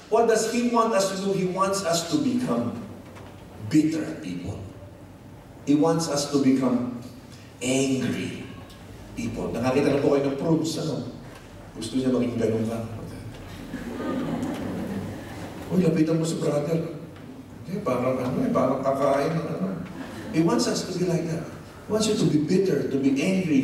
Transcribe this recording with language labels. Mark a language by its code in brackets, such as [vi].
[en] What does he want us to do? He wants us to become bitter people. He wants us to become angry people. [tl] Nakakita na po kayo ng proofs, ano? Gusto niya maging ganun ka. Uy, lapitan mo si brother. Okay, parang kakain ng ano. [en] He wants us to be like that. He wants you to be bitter, to be angry.